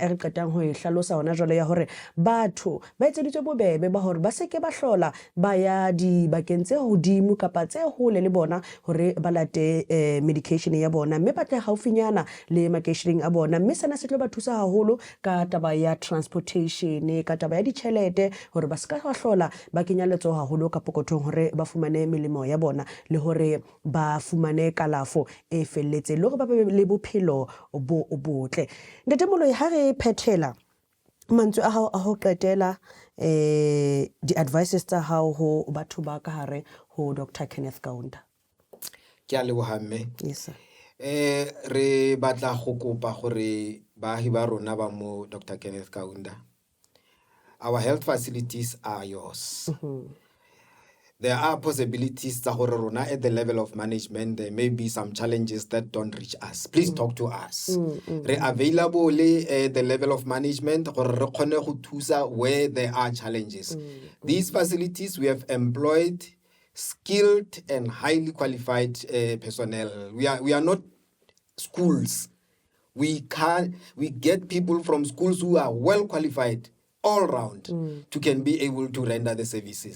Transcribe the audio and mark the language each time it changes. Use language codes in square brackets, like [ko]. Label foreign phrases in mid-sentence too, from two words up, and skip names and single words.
[st] re qetang ho e hlalosa hona jwale ya hore batho ba etseditswe bobebe ba hore ba seke ba hlola ba ya dibakeng tse hodimo kapa tse hole le bona hore ba medication ya bona, mme batle haufinyana le makeisheneng a bona, mme sena se tlo ba thusa haholo ka taba ya transportation, ka taba ya ditjhelete hore ba ska hlola ba kenya letso haholo ka pokothong hore ba fumane melemo ya bona le hore ba fumane kalafo e felletse le hore ba be le bophelo bo botle. Ntate Moloi, ha re phethela mantswe a hao a ho qetela di-advices tsa hao ho batho ba ka hare ho Dr. Kenneth Kaunda. Ke a leboha mme. [en] Yes sir. [tn] Re batla go kopa gore baahi ba rona ba mo Dr. Kenneth Kaunda, [en] our health facilities are yours. There are possibilities [tn] tsa gore rona [en] at the level of management there may be some challenges that don't reach us. Please talk to us. Re available at the level of management [tn] gore re kgone go thusa [en] where there are challenges. These facilities we have employed skilled and highly qualified personnel. We are not schools. We get people from schools who are well qualified all round to can be able to render the services.